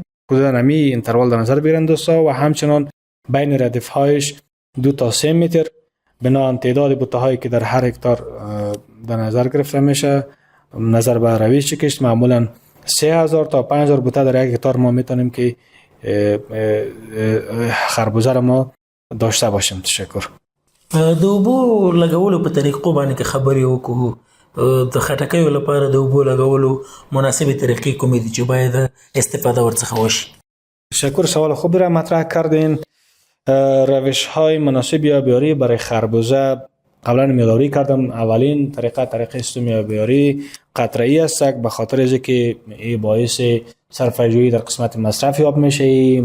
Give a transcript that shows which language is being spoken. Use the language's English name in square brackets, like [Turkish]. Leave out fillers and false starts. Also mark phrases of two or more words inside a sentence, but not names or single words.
[Persian] حدوداً همی انتروال در نظر بگیرن دوستا و همچنان بین ردف هایش 2 تا 3 متر. بنابراین تعداد بوته هایی که در هر هکتار در نظر گرفته میشه نظر به روش کشت معمولاً 3000 تا 5000 بوته در یک هکتار ما میتونیم که خربوزه را ما داشته باشیم. تشکر. [Pashto] د اوبو لګولو په طریقو باندې که خبرې وکړو د خټکیو لپاره د اوبو لګولو مناسبې طریقې کومې دي چې باید استفاده ورڅخه وشي؟ [Persian] تشکر. سوال خوب را مطرح کردین. روش های مناسب یابیاری برای خربوزه قبلا یادآوری کردم. اولین طریقه سیستم یابیاری قطره‌ای است به خاطر از که این باعث صرفه‌جویی در قسمت مصرف یاب میشه.